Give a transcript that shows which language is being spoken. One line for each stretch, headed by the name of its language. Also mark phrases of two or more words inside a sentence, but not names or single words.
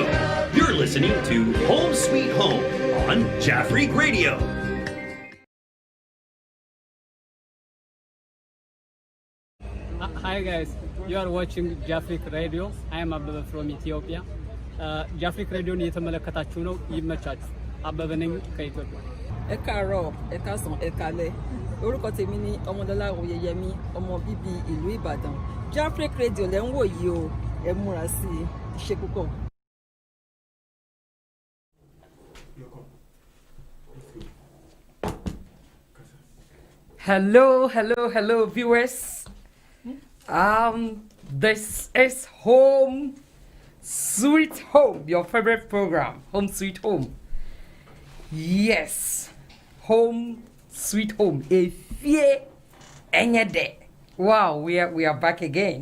English: You're listening to Home Sweet Home on JafriQ Radio. Hi guys, you are watching JafriQ Radio. I am Ababa from Ethiopia.
Amharic: JafriQ Radio ni የተመለከታችሁ ነው። ይመቻችሁ። አበበ ነኝ ከኢትዮጵያ።
Yoruba: ẹ káàárọ̀ ẹ káàsán ẹ káalẹ́ orúkọ tèmi ni ọmọdọ́lá oyeyemi ọmọ bíbí ìlú ìbàdàn JafriQ Radio lẹ́ ń wò yìí o ẹ múra sí i ṣe púpọ̀.
English: Hello, viewers. This is Home Sweet Home, your favorite program, Home Sweet Home. Yes, Home Sweet Home. Wow, we are back again.